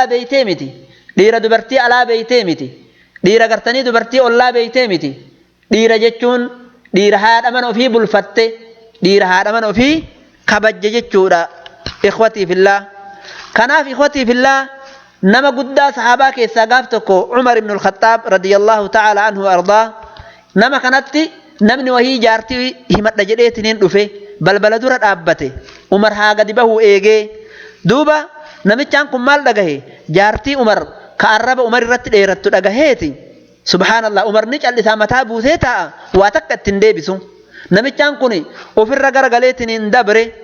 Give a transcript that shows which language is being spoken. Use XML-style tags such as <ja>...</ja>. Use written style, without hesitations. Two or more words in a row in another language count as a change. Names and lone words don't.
<om>beeytee miti dhiira dubartii alaa beeytee miti dhiira gartanii dubartii ollaa beeytee miti dhiira jechuun dhiira haadha mana ofii bulfatte dhiira haadha mana ofii kabajje jechuudha</om> <ar>إخوتي في الله</ar> <om>kanaaf</om> <ar>إخوتي في الله</ar> <om>nama guddaa sahaabaa keessaa gaaf tokko Umar ibn al-Khattab</om> <ar>رضي الله تعالى عنه</ar> <om>ardaa nama kanatti namni wahii jaartii himadha jedheetiniin dhufe balbala dura dhaabbate Umar haa gadi bahuu eegee duuba namichaan kun maal dhagahe jaartii Umar ka arraba Umar irratti dheerattu dhagaheeti subhaanallah Umar ni callisaa mataa buusee taa'a waa takka ittiin deebisu namichaan kun ofirra garagaleetiniin dabre</om>